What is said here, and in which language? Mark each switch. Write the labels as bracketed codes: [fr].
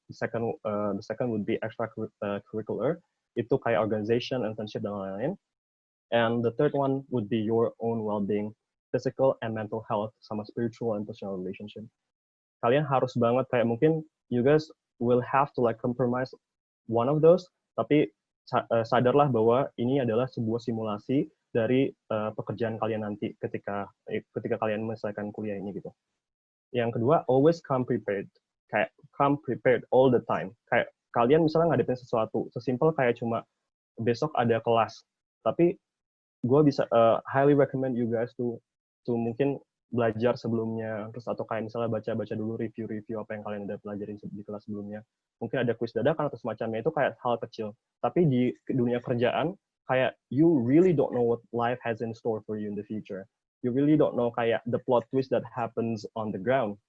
[en] The second would be extracurricular. [id] Itu kayak [en] organization, internship, [id] dan lain-lain. [en] And the third one would be your own well-being, physical and mental health, sama spiritual and personal relationship. [id] Kalian harus banget kayak mungkin [en] you guys will have to like compromise one of those, [id] tapi sadarlah bahwa ini adalah sebuah simulasi dari pekerjaan kalian nanti ketika kalian menyelesaikan kuliah ini gitu. Yang kedua, [en] always come prepared. Kayak come prepared all the time. [id] Kayak kalian misalnya ngadepin sesuatu sesimpel kayak cuma besok ada kelas, tapi gue bisa [en] highly recommend you guys to [id] mungkin belajar sebelumnya, terus atau kayak misalnya baca-baca dulu review-review apa yang kalian udah pelajarin di kelas sebelumnya. Mungkin ada kuis dadakan atau semacamnya, itu kayak hal kecil. Tapi di dunia kerjaan, kayak [en] you really don't know what life has in store for you in the future. You really don't know kayak the plot twist that happens on the ground.